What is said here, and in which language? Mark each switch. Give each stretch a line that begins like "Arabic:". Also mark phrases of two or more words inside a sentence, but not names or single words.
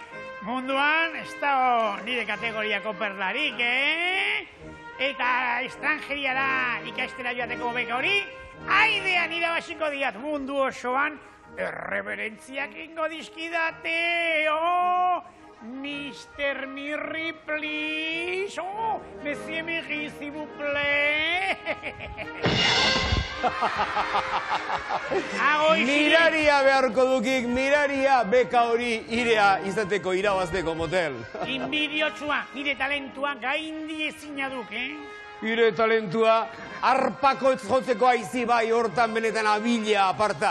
Basque: Munduan ez dago nire kategoriako perlarik, Eta estrangeriara ikastera joateko beka hori, aidean irabasiko diat mundu osoan erreberentziak ingo dizkidate.
English: Oh, Mr. Mirri, please.
French: Oh, Monsieur Mirri, s'il vous plaît.
Basque: Miraria beharko dukik, miraria beka hori irea izateko irabazteko motel. Inbidiotsua, nire talentua gaindi ezina duk, Nire talentua arpako jotzeko aizi bai hortan benetan abila aparta.